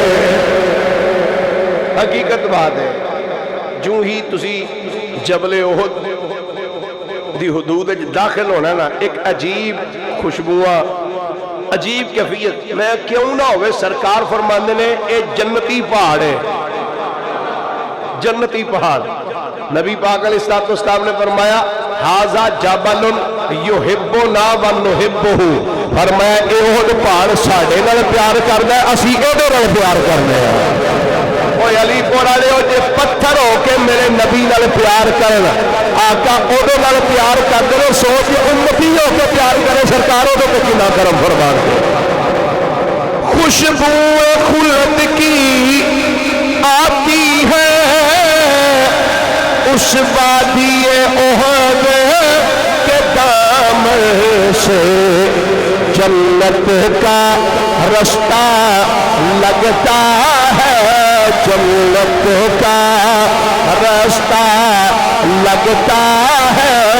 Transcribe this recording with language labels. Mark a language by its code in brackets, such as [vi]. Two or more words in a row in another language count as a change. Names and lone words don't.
[pa] حقیقت بات ہے جو ہی تسی جبل احد دی حدود داخل ہونا نا ایک عجیب خوشبوواں عجیب کیفیت میں کیوں نہ ہوئے سرکار فرماندے نے اے جنتی پہاڑ ہے، جنتی پہاڑ، نبی پاک علیہ السلام نے فرمایا [ar] ھذا جبل یحبنا ونحبہ، [pa] فرمایا اے احد پہاڑ ساڈے نال پیار کردا ہے، اسی اودے نال پیار کرنے ہیں۔ اوے علی پور والے جے پتھر ہو کے میرے نبی نال پیار کرن، آقا اودے نال پیار کردے نے، سوچ امتی ہو کے پیار کرے سرکار اودے تے کنا کرم فرمان دے۔ [ur] خوشبو خلد کی آتی ہے اس وادی احد کے دامن سے، جنت کا رستہ لگتا ہے، جنت کا رستہ لگتا ہے،